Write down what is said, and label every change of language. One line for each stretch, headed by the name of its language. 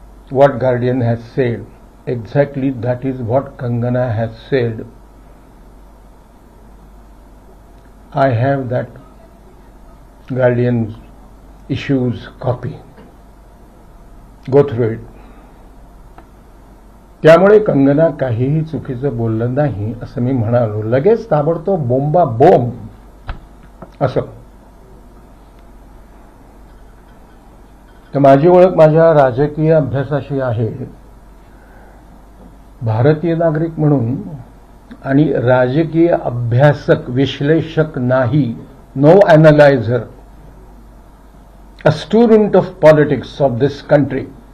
English: What Guardian has said, exactly that is what Kangana has said. I have that Guardian's issues copy. Go through it.
Marathi: त्यामुळे कंगना काहीही चुकीचं बोललं नाही असं मी म्हणालो. लगेच ताबडतोब बोंबा बोंब असं. तर माझी ओळख माझ्या राजकीय अभ्यासाशी आहे. भारतीय नागरिक म्हणून आणि राजकीय अभ्यासक, विश्लेषक नाही.
English: No analyser. A student of politics of this country.